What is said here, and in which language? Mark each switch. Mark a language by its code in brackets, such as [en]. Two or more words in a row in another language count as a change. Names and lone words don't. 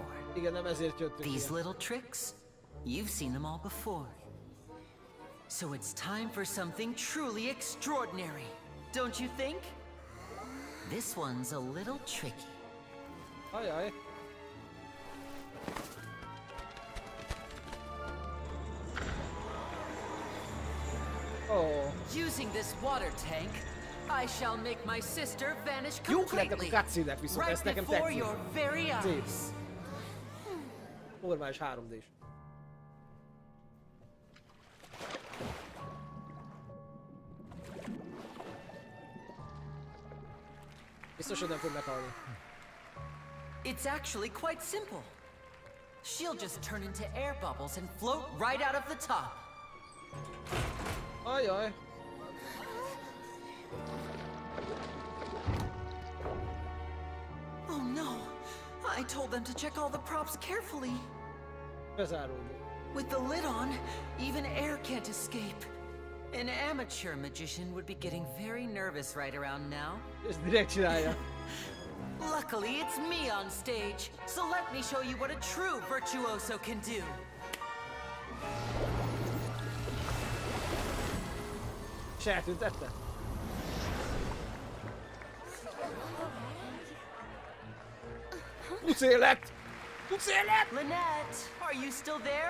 [hu] Igen, nem ezért jöttünk. [en] These little tricks, you've seen them all before. So it's time for something truly extraordinary, don't you think? This one's a little tricky. [hu] Ajaj. Oh. [en] Using this water tank, I shall make my sister vanish completely, right before your very eyes. [hu] Normális 3D-s. Biztos, hogy nem fog meghalni. [en] It's actually quite simple. She'll just turn into air bubbles and float right out of the top. [hu] Ajaj. [en] Oh no! I told them to check all the props carefully. With the lid on, even air can't escape. An amateur magician would be getting very nervous right around now. Luckily, it's me on stage, so let me show you what a true virtuoso can do. [hu] Eltüntette? Tudsz élet! Tudsz élet! [en] Lynette, are you still there?